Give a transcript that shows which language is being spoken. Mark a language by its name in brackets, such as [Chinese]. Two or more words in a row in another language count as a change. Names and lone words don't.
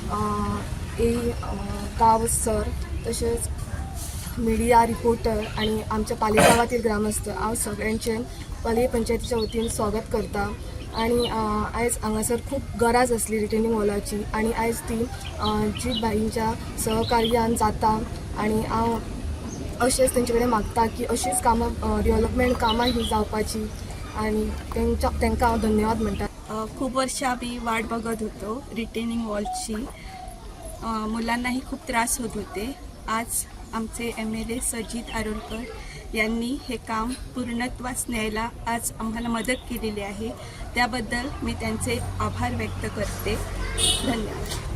[Konkani] गांव सर तशेंच मिडिया रिपोर्टर आणि आमच्या पालये गांवातील ग्रामस्थ हांव सगळ्यांचे पालये पंचायतीच्या वतीन स्वागत करता आणि आयज हांगासर खूब गरज आसली [English] retaining wall [Konkani] आणि आयज ती जितभाईंच्या सहकार्यान जाता आणि हांव अशेंच तेंचे कडेन मागता की अशीच कामां डेव्हलपमेंट कामां ही जावपाची आणि तांकां हांव धन्यवाद म्हणटा [Marathi] खूप वर्ष आम्ही वाट बघत होतो [English] retaining wall [Marathi] मुलांनाही खूप त्रास होत होते आज आमचे MLA सजित आरोलकर यांनी हे काम पूर्णत्वास न्यायला आज आम्हाला मदत केलेली आहे त्याबद्दल मी त्यांचे आभार व्यक्त करते धन्यवाद